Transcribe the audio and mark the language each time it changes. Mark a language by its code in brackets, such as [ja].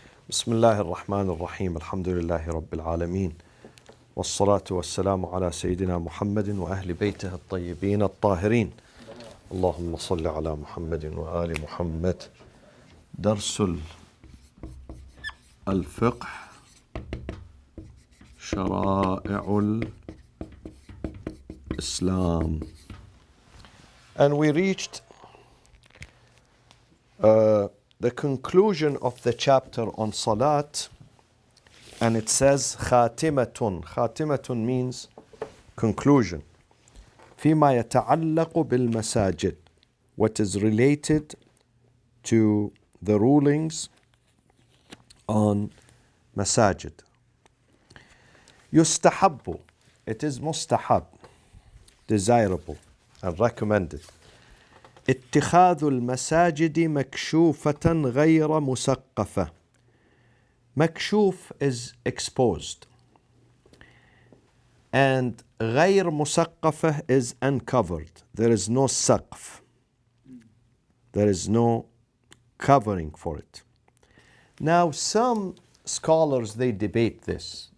[ar] بسم الله الرحمن الرحيم الحمد لله رب العالمين والصلاة والسلام على سيدنا محمد وأهل بيته الطيبين الطاهرين اللهم صل على محمد وآل محمد. درس الفقه شرائع الإسلام. [en] And we reached the conclusion of the chapter on Salat, and it says خاتمة. خاتمة means conclusion. [ar] فيما يتعلق بالمساجد, [en] what is related to the rulings on masajid. يستحب, it is mustahab, desirable and recommended. [ar] اتخاذ المساجد مكشوفة غير مسقفة. [en] مكشوف is exposed, and [ar] غير مسقفة [en] is uncovered. There is no saqf. There is no covering for it. Now some scholars, they debate this.